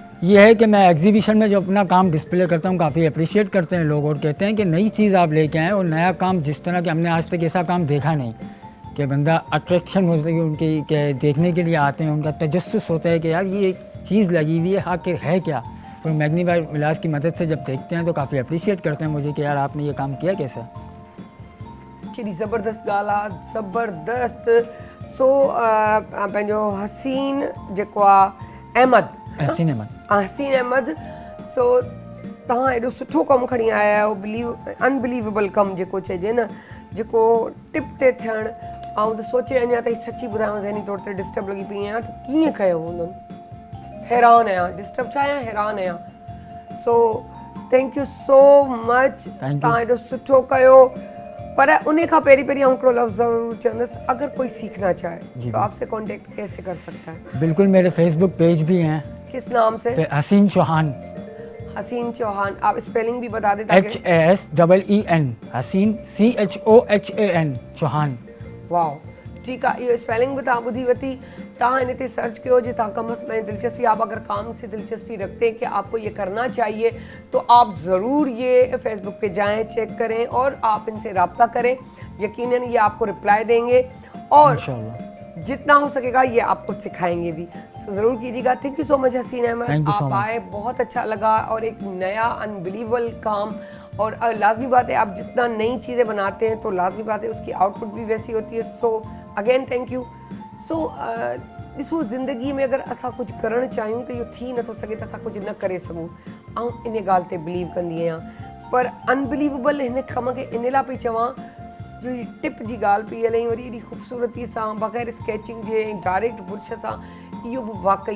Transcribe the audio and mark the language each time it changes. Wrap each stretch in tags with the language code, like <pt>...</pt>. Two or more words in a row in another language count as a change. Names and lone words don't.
<ur>یہ ہے کہ میں ایگزیبیشن میں جو اپنا کام ڈسپلے کرتا ہوں، کافی اپریشیئیٹ کرتے ہیں لوگ اور کہتے ہیں کہ نئی چیز آپ لے کے آئیں، اور نیا کام جس طرح کے ہم نے آج تک ایسا کام دیکھا نہیں، کہ بندہ اٹریکشن ہوتی ہے ان کی، کے دیکھنے کے لیے آتے ہیں، ان کا تجسس ہوتا ہے کہ یار یہ ایک چیز لگی ہوئی ہے، آخر ہے کیا. اور</ur> <en>magnifying glass</en> <ur>کی مدد سے جب دیکھتے ہیں تو کافی اپریشیئیٹ کرتے ہیں مجھے کہ یار آپ نے یہ کام کیا کیسے.</ur> <sd>कहिड़ी ज़बरदस्त ॻाल्हि आहे, ज़बरदस्त। सो पंहिंजो हसीन जेको आहे हसीन अहमद, सो तव्हां एॾो सुठो कमु खणी आया आहियो, अनबिलीवेबल कमु जेको चइजे न, जेको टिप ते थियणु। ऐं त सोचे अञा ताईं सची ॿुधायांव, ज़हनी तौर ते डिस्टर्ब लॻी पई आहियां, त कीअं कयो हुननि। हैरान आहियां, डिस्टर्ब छा आहियां, हैरान आहियां।</sd> <en>So thank you so much,</en> <sd>तव्हां एॾो सुठो कयो। पर उन खां पहिरीं आउं हिकिड़ो लफ़्ज़ ज़रूरु चवंदसि,</sd> <ur>اگر کوئی سیکھنا چاہے تو آپ سے کانٹیکٹ کیسے کر سکتا ہے? بالکل، میرے فیس بک پیج بھی ہیں. کس نام سے? हसीन चौहान। حسین چوہان، آپ اسپیلنگ بھی بتا دیں? HASEEN, हसीन CHOHAN चौहान।</ur> <sd>वाह, ठीकु आहे, इहो स्पेलिंग बि तव्हां ॿुधी वरिती। तहाँ इन्हें सर्च करो जो तहाँ कम में दिलचस्पी,</sd> <ur>آپ اگر کام سے دلچسپی رکھتے ہیں کہ آپ کو یہ کرنا چاہیے تو آپ ضرور یہ فیس بک پہ جائیں، چیک کریں اور آپ ان سے رابطہ کریں. یقیناً یہ آپ کو ریپلائی دیں گے اور انشاءاللہ. جتنا ہو سکے گا یہ آپ کو سکھائیں گے بھی. تو ضرور کیجیے گا.</ur> <en>thank you so much</en> <ur>हसीन अहमद,</ur> <en>Thank you so</en> <ur>آپ</ur> <en>much.</en> <ur>آئے، بہت اچھا لگا اور ایک نیا انبلیویبل کام. اور لازمی بات ہے آپ جتنا نئی چیزیں بناتے ہیں تو لازمی بات ہے اس کی آؤٹ پٹ بھی ویسی ہوتی ہے.</ur> <en>So again thank you.</en> <sd>सो ॾिसो ज़िंदगी में अगर असां कुझु करणु चाहियूं त इहो थी नथो सघे त असां कुझु न करे सघूं। ऐं इन ॻाल्हि ते बिलीव कंदी आहियां, पर अनबिलीवेबल हिन कम खे इन लाइ पई चवां जो ही टिप जी ॻाल्हि पई हले वरी एॾी ख़ूबसूरती सां बग़ैर स्केचिंग जे डायरेक्ट बुर्श सां, इहो बि वाक़ई।</sd>